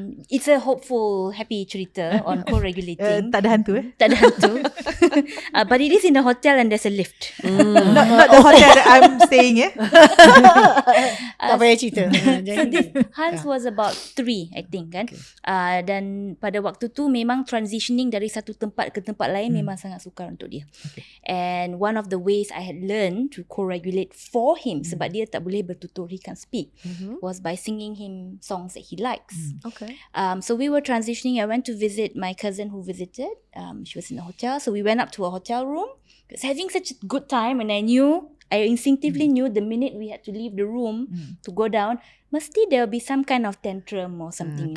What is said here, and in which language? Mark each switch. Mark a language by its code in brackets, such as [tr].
[en] It's a hopeful, happy [ms] cerita [en] on co-regulating. [ms] Tak ada hantu Tak ada hantu. [en] But it is in a hotel and there's a lift. Not the hotel that I'm staying [ms] Tak payah cerita. [en] So this Hans was about 3 I think kan. [ms] Dan pada waktu tu memang [en] transitioning [ms] dari satu tempat ke tempat lain memang sangat sukar untuk dia. [en] And one of the ways I had learned to co-regulate for him [ms] sebab dia tak boleh bertutur, [en] he can't speak, was by singing him songs that he likes. Okay. So we were transitioning. I went to visit my cousin who visited. She was in a hotel. So we went up to a hotel room. I was having such a good time, and I instinctively knew the minute we had to leave the room to go down, [ms] mesti [en] there will be some kind of tantrum or something.